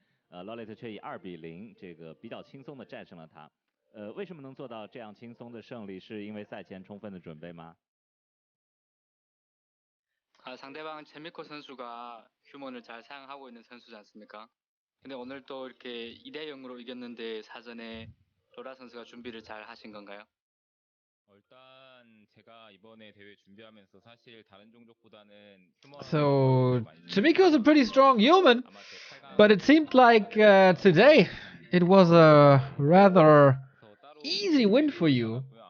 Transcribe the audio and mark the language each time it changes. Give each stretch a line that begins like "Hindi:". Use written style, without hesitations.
Chinese: LawLiet 却以2-0这个比较轻松的战胜了他。为什么能做到这样轻松的胜利？是因为赛前充分的准备吗？
Korean: 상대방 체미코 선수가 휴먼을 잘 사용하고 있는 선수지 않습니까? 근데 오늘 또 이렇게 2대 0으로 이겼는데 사전에 로라 선수가 준비를 잘 하신 건가요? 일단 제가 이번에 대회 준비하면서 사실 다른 종족보다는
English: So, Chaemiko is a pretty strong human, but it seemed like today it was a rather easy win for you.